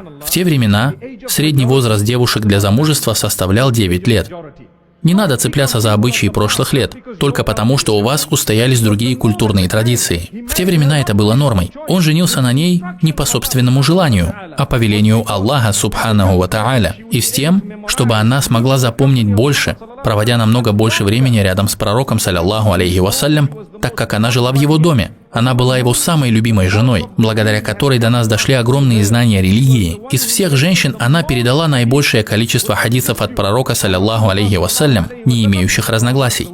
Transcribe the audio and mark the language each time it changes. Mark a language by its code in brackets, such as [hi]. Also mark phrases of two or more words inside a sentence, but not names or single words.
[ru] В те времена средний возраст девушек для замужества составлял 9 лет. Не надо цепляться за обычаи прошлых лет, только потому, что у вас устоялись другие культурные традиции. В те времена это было нормой. Он женился на ней не по собственному желанию, а по велению Аллаха [ar] سبحانه وتعالى, [ru] и с тем, чтобы она смогла запомнить больше, проводя намного больше времени рядом с пророком, [ar] صلى الله عليه وسلم, [ru] так как она жила в его доме. Она была его самой любимой женой, благодаря которой до нас дошли огромные знания религии. Из всех женщин она передала наибольшее количество хадисов от пророка, [ar] صلى الله عليه وسلم, [ru] не имеющих разногласий.